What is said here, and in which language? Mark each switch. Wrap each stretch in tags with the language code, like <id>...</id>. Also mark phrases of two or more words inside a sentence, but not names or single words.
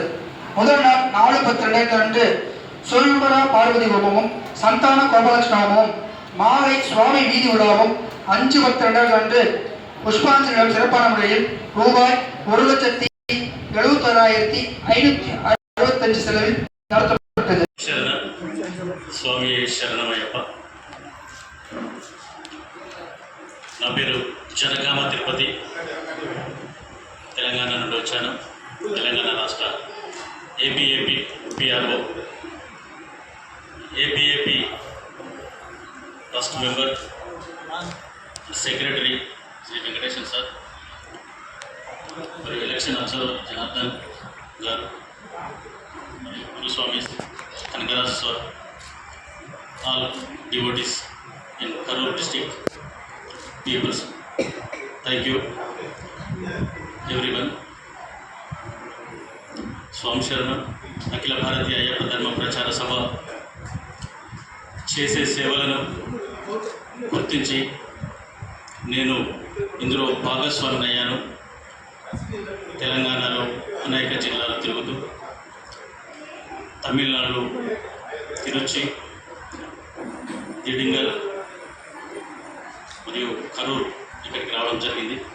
<ta>முதல் நாள் 4/10/2000 அன்று சொல்வரா பார்வதி ஹோமமும் சந்தான கோபாலகிருஷ்ண ஹோமமும் மாலை சுவாமி வீதி விழாவும் 5/10/2000 அன்று புஷ்பாஞ்சலி விழா சிறப்பான முறையில் ரூபாய் 1,71,565 செலவில் நடத்தப்பட்டது.</ta> <te>స్వామి శరణమయ్యప్ప. నా పేరు జనగామ తిరుపతి, తెలంగాణ నుండి వచ్చాను. తెలంగాణ రాష్ట్ర ఏబీఏపీ పిఆర్ఓ, ఏబీఏపీ</te> <en>first member,</en> <te>సెక్రటరీ శ్రీ వెంకటేశ్వర సార్, మరియు</te> <en>election observer</en> <te>జనార్దన్ గారు, మరియు గురుస్వామి కనకరాజు సార్,</te> <en>all devotees in Karur district, peoples, thank you everyone.</en> <te>స్వామి శరణం. అఖిల భారతీయ అయ్యప్ప ధర్మ ప్రచార సభ చేసే సేవలను గుర్తించి నేను ఇందులో భాగస్వామిని అయ్యాను. తెలంగాణలో అనేక జిల్లాలు తిరుగుతూ తమిళనాడులో తిరుచి, దిడింగల్ మరియు కరూర్ ఇక్కడికి రావడం జరిగింది.</te>